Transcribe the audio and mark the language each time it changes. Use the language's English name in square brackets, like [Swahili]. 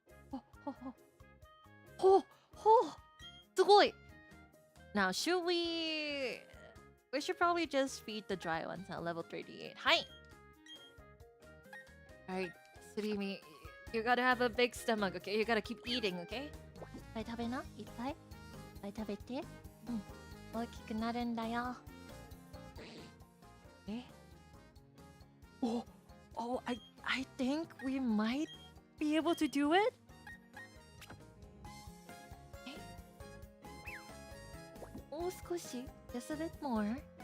[Japanese] ほほほほすごい [English] Now should we should probably just feed the dry ones at level 38 [Japanese] はい [English] Alright Surimi You gotta have a big stomach, okay? You gotta keep eating, okay? [Japanese] いっぱい食べな、いっぱい。いっぱい食べて。うん。大きくなるんだよ。 [English] え Oh, I think we might be able to do it? [Japanese] えもう少し [English] Just a bit more.